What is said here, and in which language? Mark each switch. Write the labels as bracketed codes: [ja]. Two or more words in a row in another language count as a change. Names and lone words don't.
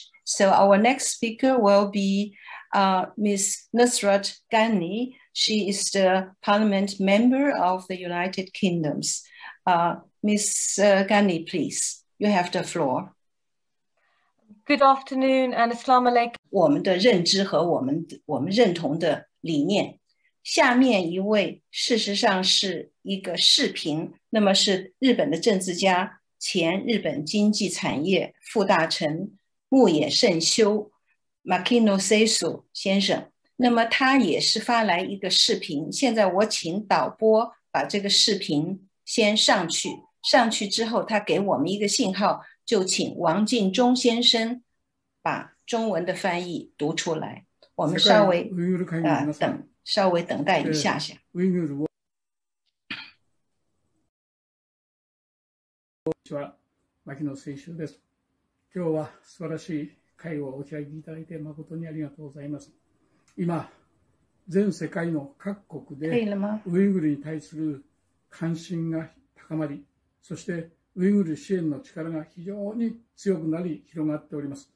[en] So our next speaker will be Ms. Nusrat Ghani. She is the parliament member of the United Kingdoms. Ms. Ghani, please, you have the floor. Good afternoon and [ar] السلام عليكم. [zh] 我们的认知和我们认同的理念。下面一位事实上是一个视频，那么是日本的政治家、前日本经济产业副大臣牧野圣修 Makino Seisu 先生。那么他也是发来一个视频，现在我请导播把这个视频先上去，上去之后他给我们一个信号，就请王敬忠先生把中文的翻译读出来。我们稍微等待一下下。 [ja] こんにちは、牧野誠秀です。今日は素晴らしい会をお開きいただいて誠にありがとうございます。今、全世界の各国でウイグルに対する関心が高まり、そしてウイグル支援の力が非常に強くなり広がっております。